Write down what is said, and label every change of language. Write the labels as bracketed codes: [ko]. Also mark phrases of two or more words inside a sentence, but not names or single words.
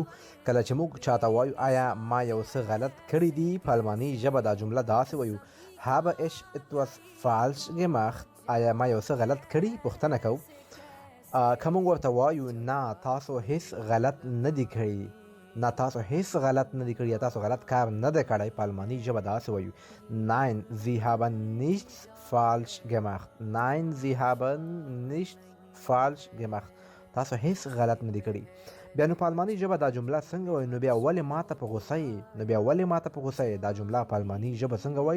[ps] کله چې موږ چاته وایو آیا ما یو څه غلط کړي دي، په الماني ژبه دا جمله داسې وایو: [de] Habe ich etwas falsch gemacht. [ps] آیا ما یو څه غلط کړي؟ پوښتنه کوو. که موږ ورته وایو نه تاسو هیڅ غلط نه دي کړي، نه تاسو هیڅ غلط نه دي کړي یا تاسو غلط کار نه دی کړی، په الماني ژبه داسې وایو: [de] Nein, Sie haben nichts falsch gemacht. Nein, Sie haben nichts falsch gemacht. [ps] تاسو هیڅ غلط نه دي کړي. بیا نو په الماني ژبه دا جمله څنګه وایي؟ نو بیا ولې ماته په غوسه یې؟ نو بیا ولې ماته په غوسه یې؟ دا جمله په الماني ژبه څنګه وایي؟